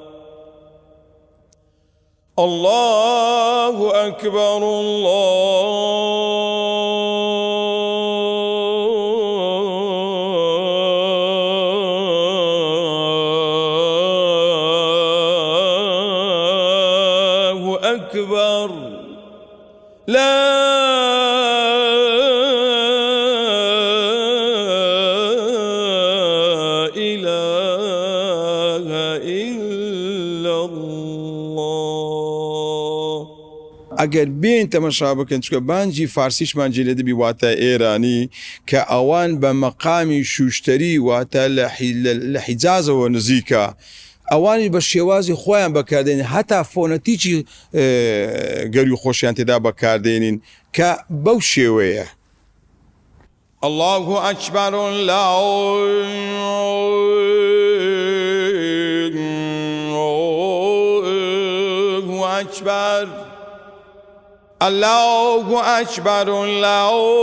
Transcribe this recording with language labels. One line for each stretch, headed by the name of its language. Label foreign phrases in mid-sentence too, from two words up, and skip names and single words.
Arabic: الله أكبر الله أكبر لا إله إلا الله.
Central Kurdish: ئەگەر بێن تەمەشا بکەن چکە بانجی فارسیشمان جێ دەبی واتە ئێرانی کە ئەوان بە مەقامی شوشتری واتە لە حیجازەوە نزیکە ئەوانی بە شێوازی خۆیان بەکاردێنین هەتا فۆنەتیکی گەری و خۆشیان تێدا بەکاردێنین کە بەو شێوەیە.
Arabic: الله أكبر الله أكبر الله أكبر الله